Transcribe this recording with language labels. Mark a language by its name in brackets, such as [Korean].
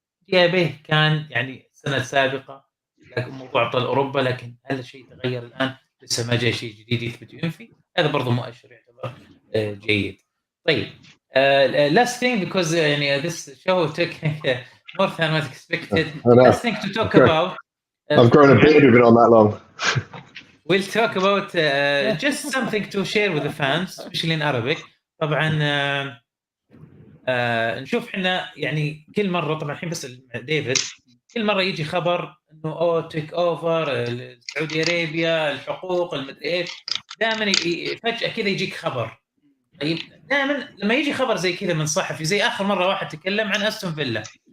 [Arabic] ديابه كان يعني السنه السابقه لكن موضوع ابطال اوروبا، لكن هل الشيء تغير الان؟ لسه ما جاء شيء جديد يثبت ينفي. هذا برضه مؤشر يعتبر جيد. [English] طيب last thing because يعني this show took more than what expected. Last thing to talk about. I've grown a beard. We've been on that long. We'll talk about just something to share with the fans, especially in Arabic. [Arabic] طبعا نشوف احنا يعني كل مره، طبعا الحين بس ديفيد، كل مره يجي خبر انه [English] take over Saudi Arabia, [Arabic] الحقوق المدري ايش، دائما فجاه كذا يجيك خبر. طيب دائما لما يجي خبر زي كذا من صحفي، زي اخر مره واحد تكلم عن استون فيلا.